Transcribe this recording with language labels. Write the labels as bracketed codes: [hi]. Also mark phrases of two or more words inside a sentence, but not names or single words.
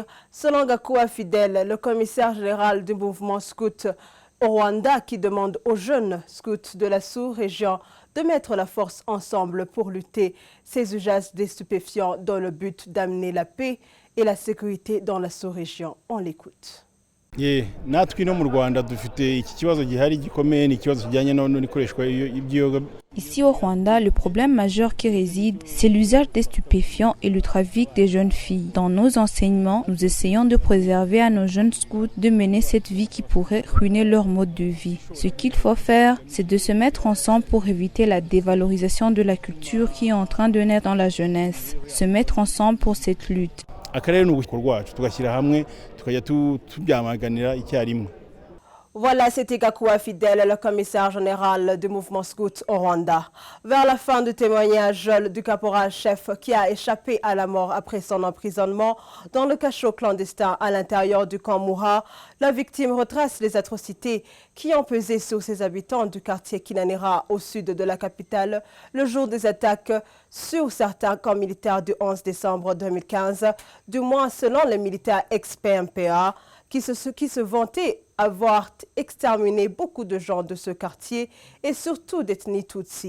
[fr] Selon Gakoua Fidel, le commissaire général du mouvement scout au Rwanda, qui demande aux jeunes scouts de la sous-région de mettre la force ensemble pour lutter ces usages des stupéfiants dans le but d'amener la paix et la sécurité dans la sous-région. On l'écoute. [rw] natwe no mu Rwanda dufite iki kibazo gihari gikomeye ni ikibazo kijyanye n'ikoreshwa y'ibyoga. [fr] Ici au Rwanda, le problème majeur qui réside, c'est l'usage des stupéfiants et le trafic des jeunes filles. Dans nos enseignements, nous essayons de préserver à nos jeunes scouts de mener cette vie qui pourrait ruiner leur mode de vie. Ce qu'il faut faire, c'est de se mettre ensemble pour éviter la dévalorisation de la culture qui est en train de naître dans la jeunesse. Se mettre ensemble pour cette lutte. [rw] Akarere n'ubukorwa rwacu tugashyira hamwe tukajya tubyamaganira icyarimwe. [fr] Voilà, c'était Gakoua Fidel, le commissaire général du mouvement scout au Rwanda. Vers la fin du témoignage du caporal-chef qui a échappé à la mort après son emprisonnement dans le cachot clandestin à l'intérieur du camp Muha, la victime retrace les atrocités qui ont pesé sur ses habitants du quartier Kinanira au sud de la capitale le jour des attaques sur certains camps militaires du 11 décembre 2015, du moins selon les militaires ex-PMPA qui se vantaient avoir exterminé beaucoup de gens de ce quartier et surtout d'ethnie Tutsi.